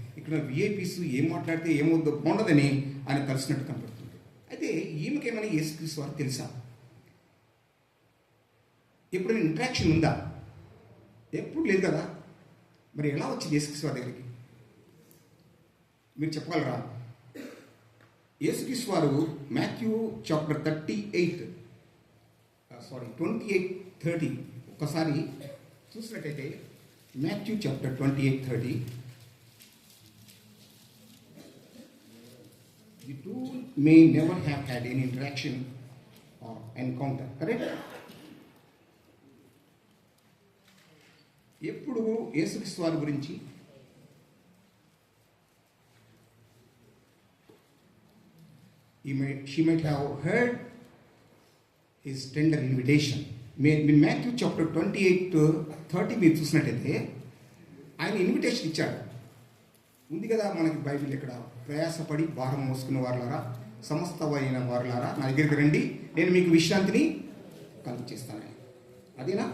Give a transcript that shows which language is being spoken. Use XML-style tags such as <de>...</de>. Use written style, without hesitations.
<te>ఇక్కడ విఐపీస్ ఏం మాట్లాడితే ఏమవుద్దో బాగుండదని ఆయన కలిసినట్టు కనపడుతుంది. అయితే ఈమెకేమైనా యేసుక్రీస్తు వారు తెలుసా? ఎప్పుడైనా ఇంట్రాక్షన్ ఉందా? ఎప్పుడు లేదు కదా. మరి ఎలా వచ్చింది యేసుక్రీస్తు వారి దగ్గరికి? మీరు చెప్పగలరా?</te> <en>యేసుక్రీస్తు వారు Matthew chapter 28:30 ఒక్కసారి చూసినట్టయితే Matthew chapter 28:30, the two may never have had any interaction or encounter, correct? ఎప్పుడు యేసుక్రీస్తు వారి గురించి she might have heard his tender invitation.</en> <te>మీరు మాథ్యూ చాప్టర్ 28:30 మీరు చూసినట్టయితే ఆయన ఇన్విటేషన్ ఇచ్చాడు. ఉంది కదా మనకి బైబిల్ ఇక్కడ, ప్రయాసపడి భారం మోసుకున్న వారులారా, సమస్తమైన వారులారా నా దగ్గరికి రండి, నేను మీకు విశ్రాంతిని కలుగ చేస్తాను. అదేనా?</te>